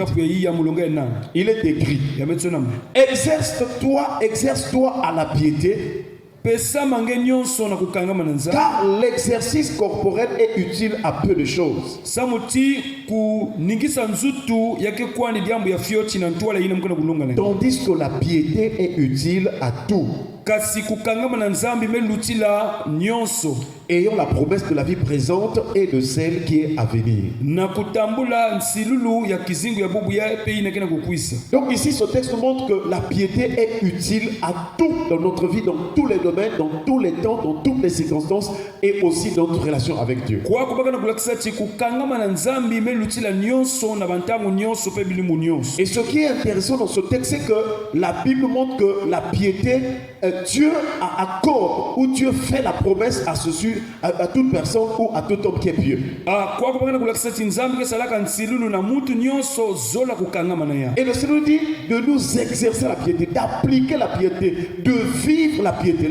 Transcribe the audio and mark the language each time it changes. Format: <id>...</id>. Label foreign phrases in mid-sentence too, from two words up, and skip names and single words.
<fr>Il est écrit: exerce-toi à la piété, car l'exercice corporel est utile à peu de choses. Tandis que la piété est utile à tout,</fr> <ktu>kasi kukangama na nzambi melutila nyonso.</ktu> <fr>Ayons la promesse de la vie présente et de celle qui est à venir.</fr> <ktu>Na kutambula nsilulu ya kizingu ya bubu ya pays na kena kukwisa.</ktu> <fr>Donc ici, ce texte nous montre que la piété est utile à tout dans notre vie, dans tous les domaines, dans tous les temps, dans toutes les circonstances et aussi dans notre relation avec Dieu.</fr> <ktu>Kwa kubaka na kulakisa chi kukangama na nzambi melutila nyonso na bantangu nyonso pe bilimu nyonso.</ktu> <fr>Et ce qui est intéressant dans ce texte, c'est que la Bible montre que la piété, Dieu accorde ou Dieu fait la promesse à toute personne ou à tout homme qui est pieux. Et le Seigneur dit de nous exercer la piété, d'appliquer la piété, de vivre la piété.</fr>